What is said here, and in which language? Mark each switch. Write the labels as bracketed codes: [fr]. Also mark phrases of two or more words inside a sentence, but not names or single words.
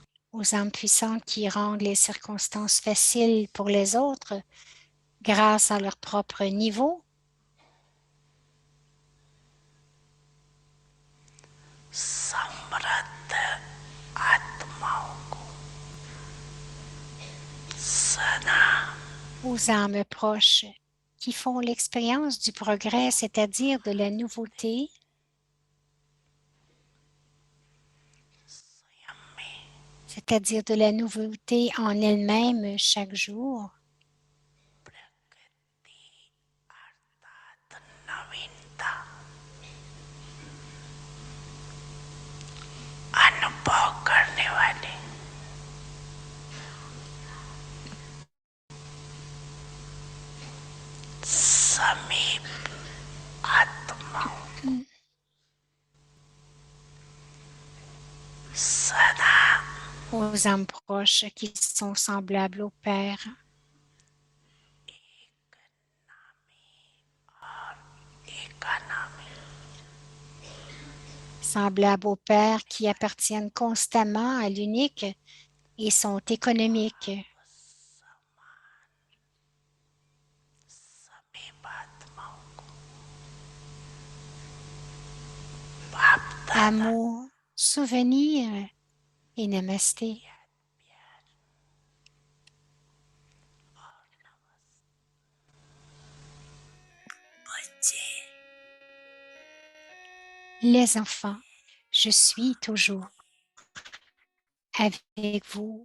[fr] aux âmes puissantes qui rendent les circonstances faciles pour les autres grâce à leur propre niveau. [hi] समृद्ध आत्माओं को सदा [fr] Aux âmes proches qui font l'expérience du progrès, c'est-à-dire de la nouveauté, [hi] स्वयं में [fr] c'est-à-dire de la nouveauté en elle-même chaque jour, [hi] प्रकृति अर्थात नवीनता अनुभव करने वाले समीप आत्माओं सदा [fr] aux âmes proches qui sont semblables au Père, [en] एकानामी [fr] semblables au Père qui appartiennent constamment à l'unique et sont économiques, [hi] समीप आत्माओं को बाप दादा [fr] amour, souvenir et namasté. [hi] बच्चे [fr] Les enfants, je suis toujours avec vous.